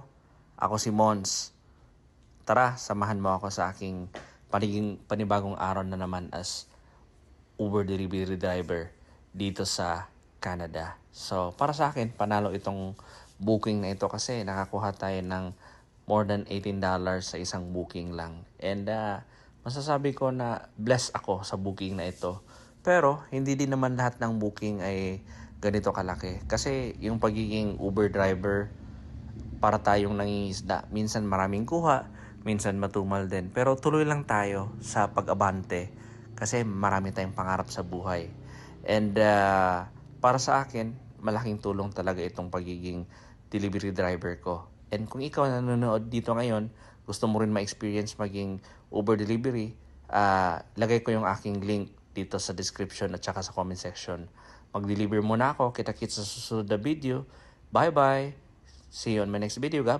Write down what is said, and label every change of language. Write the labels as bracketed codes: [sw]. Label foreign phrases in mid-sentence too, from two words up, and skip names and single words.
[tl] Ako si Mons. Tara, samahan mo ako sa aking panibagong araw na naman [en] as Uber delivery driver [tl] dito sa Canada. So, para sa akin, panalo itong booking na ito kasi nakakuha tayo ng [en] more than $18 [tl] sa isang booking lang. And masasabi ko na blessed ako sa booking na ito. Pero, hindi din naman lahat ng booking ay ganito kalaki. Kasi yung pagiging [en] Uber driver, [tl] para tayong nangingisda. Minsan maraming kuha, minsan matumal din. Pero tuloy lang tayo sa pag-abante kasi marami tayong pangarap sa buhay. And para sa akin, malaking tulong talaga itong pagiging [en] delivery driver [tl] ko. And kung ikaw nanonood dito ngayon, gusto mo rin ma-experience maging [en] Uber delivery, [tl] lagay ko yung aking link dito sa description at saka sa [en] comment section. [tl] Mag-deliver muna ako. Kita-kits sa susunod na video. [en] Bye-bye! See you on my next video. God bless.